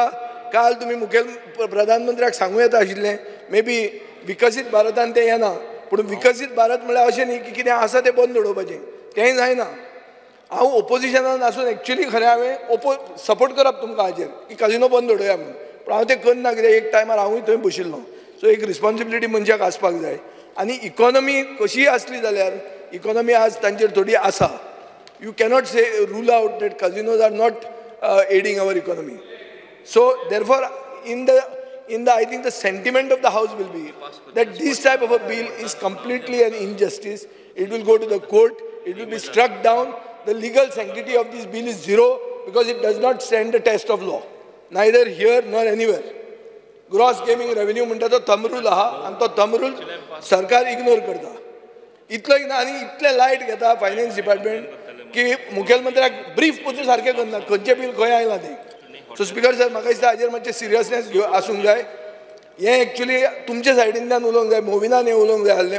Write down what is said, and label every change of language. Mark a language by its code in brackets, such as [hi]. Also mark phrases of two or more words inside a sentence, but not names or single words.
[kok] काल तुमी प्रधानमंत्र्याक सांगूं येता आशिल्लें मे बी विकसीत भारतान तें येना, पूण विकसीत भारत म्हळ्यार अशें न्ही की कितें आसा तें बंद उडोवपाचें, तेंय जायना. हांव ओपोजिशनान आसून एक्चुली खरें हांवें सपोर्ट करप तुमकां हाजेर की काजिनो बंद उडोवया म्हणून, पूण हांव तें करना. कित्याक एक टायमार हांवूय थंय बशिल्लो. सो एक रिस्पॉन्सिबिलिटी मनशाक आसपाक जाय. आनी इकॉनॉमी कशी आसली जाल्यार इकॉनॉमी आज तांचेर थोडी आसा. [en] You cannot say rule out that casinos are not aiding our economy. So therefore in the I think the sentiment of the house will be that this type of a bill is completely an injustice. It will go to the court, it will be struck down. The legal sanctity of this bill is zero because it does not stand the test of law, neither here nor anywhere. Gross gaming revenue [kok] म्हणटा तो [en] thumb rule [kok] आहा आनी तो [en] thumb rule [kok] सरकार इग्नोर करता. इतलो आनी इतले लायट घेता [en] finance department [kok] की मुखेलमंत्र्याक ब्रीफ पसून सारकें करना खंयचें बील खंय आयलां तें. सो स्पीकर सर, म्हाका दिसता हाजेर मातशें सिरियसनेस आसूंक जाय. हें एक्चुली तुमचे सायडींतल्यान उलोवंक जाय, मोविनान हें उलोवंक जाय आसलें.